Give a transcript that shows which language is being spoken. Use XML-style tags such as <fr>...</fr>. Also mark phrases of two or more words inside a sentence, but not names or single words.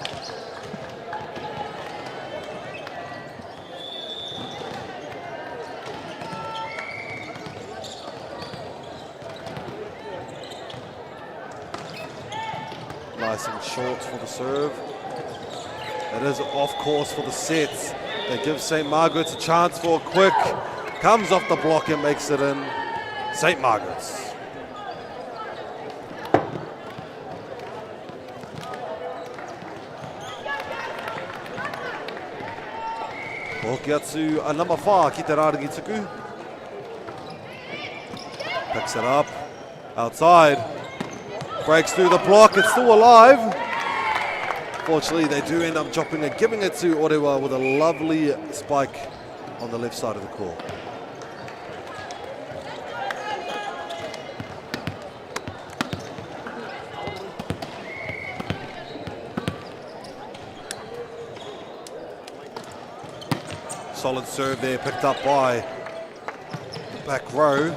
<en>Nice and short for the serve. It is off course for the set. They give St. Margaret's a chance for a quick. Comes off the block and makes it in. St. Margaret's.</en> <mi>Hoki atu a number 5 ki te Rārangi Tuku.</mi> <en>Picks it up. Outside. Breaks through the block. It's still alive. Fortunately, they do end up dropping it, giving it to Orewa with a lovely spike on the left side of the court. Solid serve there, picked up by the back row.</en>